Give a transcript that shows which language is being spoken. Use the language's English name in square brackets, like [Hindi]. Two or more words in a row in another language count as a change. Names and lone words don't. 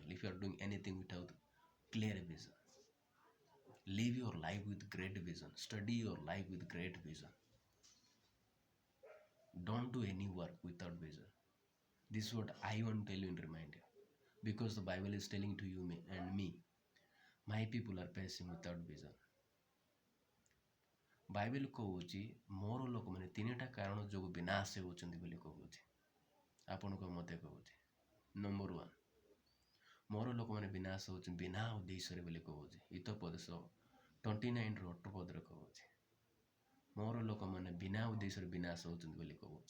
[English] If you are doing anything without clear vision, live your life with great vision. Study your life with great vision. Don't do any work without vision. This is what I want to tell you and remind you. Because the Bible is telling to you and me, my people are perishing without vision. [Odia] ବାଇବେଲ କହୁଛି ମୋର ଲୋକମାନେ ତିନିଟା କାରଣ ଯୋଗୁଁ ବିନାଶ ହେଉଛନ୍ତି ବୋଲି କହୁଛି। ଆପଣଙ୍କ ମୋତେ କହୁଛି, [English] number one, [Odia] ମୋର ଲୋକମାନେ ବିନାଶ ହେଉଛନ୍ତି ବିନା ଉଦ୍ଦେଶ୍ୟରେ ବୋଲି କହୁଛି। ହିତୋପଦେଶ 29:8 କହୁଛି, ମୋର ଲୋକମାନେ ବିନା ଉଦ୍ଦେଶ୍ୟରେ ବିନାଶ ହେଉଛନ୍ତି ବୋଲି କହୁଛି।